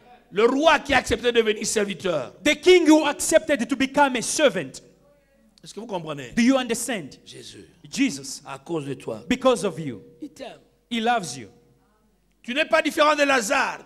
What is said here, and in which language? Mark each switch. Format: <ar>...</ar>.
<fr>Le roi qui a accepté de devenir serviteur.</fr> <en>The king who accepted to become a servant.</en> <fr>Est-ce que vous comprenez?</fr> <en>Do you understand?</en> <fr>Jésus,</fr> <en>Jesus,</en> <fr>à cause de toi,</fr> <en>because of you,</en> <fr>il t'aime.</fr> <en>He loves you.</en> <fr>Tu n'es pas différent de Lazare.</fr>